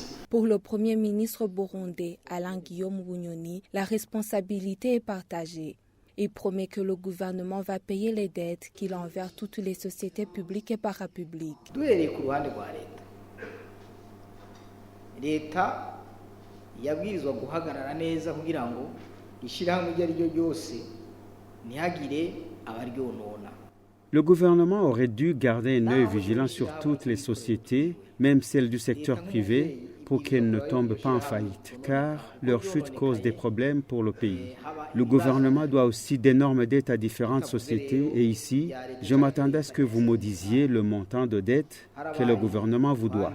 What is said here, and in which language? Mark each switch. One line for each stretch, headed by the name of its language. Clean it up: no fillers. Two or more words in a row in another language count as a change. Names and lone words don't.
French: Pour le Premier ministre burundais, Alain Guillaume Bunyoni, la responsabilité est partagée. Il promet que le gouvernement va payer les dettes qu'il a envers toutes les sociétés publiques et parapubliques.
Rundi: L'État yabwirizwa guhagarara neza kugira ngo ishirahamwe iryo ari ryo ryose ntihagire abaryonona.
French: Le gouvernement aurait dû garder un œil vigilant sur toutes les sociétés, même celles du secteur privé, pour qu'elles ne tombent pas en faillite, car leur chute cause des problèmes pour le pays. Le gouvernement doit aussi d'énormes dettes à différentes sociétés et ici, je m'attendais à ce que vous me disiez le montant de dettes que le gouvernement vous doit.